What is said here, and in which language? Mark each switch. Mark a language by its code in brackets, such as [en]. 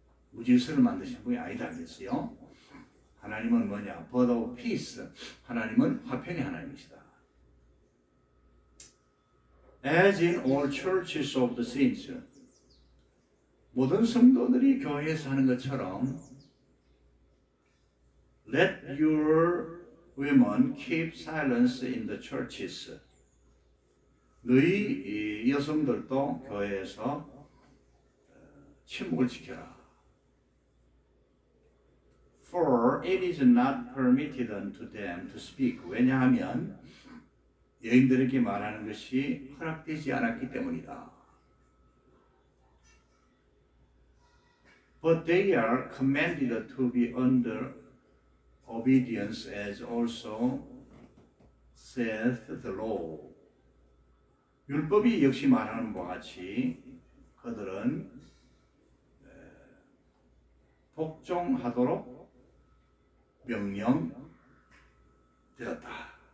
[ko] 무질서를 만드신 분이 아니다 그랬어요. 하나님은 뭐냐? [en] But of peace. [ko] 하나님은 화평의 하나님이시다. [en] As in all churches of the saints. [ko] 모든 성도들이 교회에서 하는 것처럼 [en] Let your women keep silence in the churches. [ko] 너희 여성들도 교회에서 침묵을 지켜라. [en] For it is not permitted unto them to speak. [ko] 왜냐하면 여인들에게 말하는 것이 허락되지 않았기 때문이다. [en] But they are commanded to be under obedience as also saith the law. [ko] 율법이 역시 말하는 바와 같이 그들은 복종하도록 명령되었다.